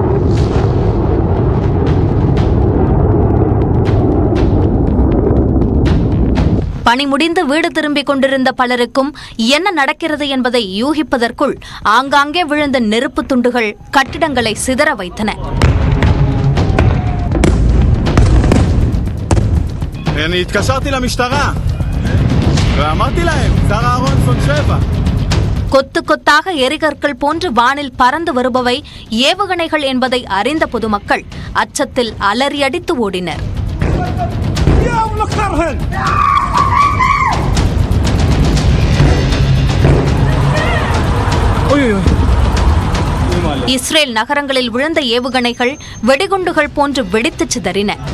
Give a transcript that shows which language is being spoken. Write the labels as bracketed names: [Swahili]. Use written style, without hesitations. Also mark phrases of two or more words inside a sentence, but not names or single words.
[Tamil] பணி முடிந்து வீடு திரும்பிக் கொண்டிருந்த பலருக்கும் என்ன நடக்கிறது என்பதை யூகிப்பதற்குள் ஆங்காங்கே விழுந்த நெருப்பு துண்டுகள் கட்டிடங்களை சிதற வைத்தன. [Hebrew] אני התקשרתי למשטרה ואמרתי להם, שר אהרונסון 7. [Tamil] கொத்து கொத்தாக எரிகற்கள் போன்று வானில் பறந்து வருபவை ஏவுகணைகள் என்பதை அறிந்த பொதுமக்கள் அச்சத்தில் அலறியடித்து ஓடினர். இஸ்ரேல் நகரங்களில் விழுந்த ஏவுகணைகள் வெடிகுண்டுகள் போன்று வெடித்து சிதறின.